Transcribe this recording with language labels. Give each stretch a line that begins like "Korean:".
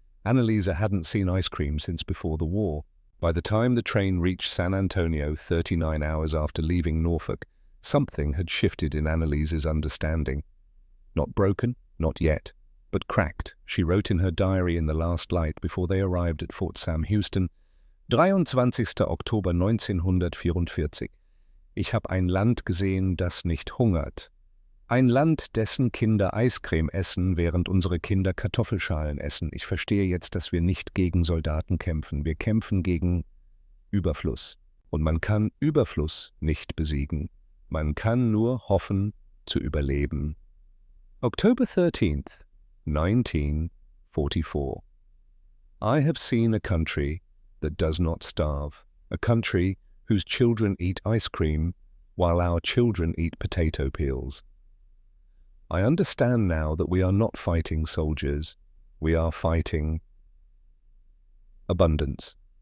English: Anneliese hadn't seen ice cream since before the war. By the time the train reached San Antonio, 39 hours after leaving Norfolk, something had shifted in Anneliese's understanding. Not broken, not yet, but cracked. She wrote in her diary in the last light before they arrived at Fort Sam Houston, 23.
German: Oktober 1944. Ich habe ein Land gesehen, das nicht hungert. Ein Land, dessen Kinder Eiscreme essen, während unsere Kinder Kartoffelschalen essen. Ich verstehe jetzt, dass wir nicht gegen Soldaten kämpfen. Wir kämpfen gegen Überfluss. Und man kann Überfluss nicht besiegen. Man kann nur hoffen, zu überleben.
English: October 13th, 1944. I have seen a country that does not starve, a country whose children eat ice cream while our children eat potato peels. I understand now that we are not fighting soldiers, we are fighting abundance.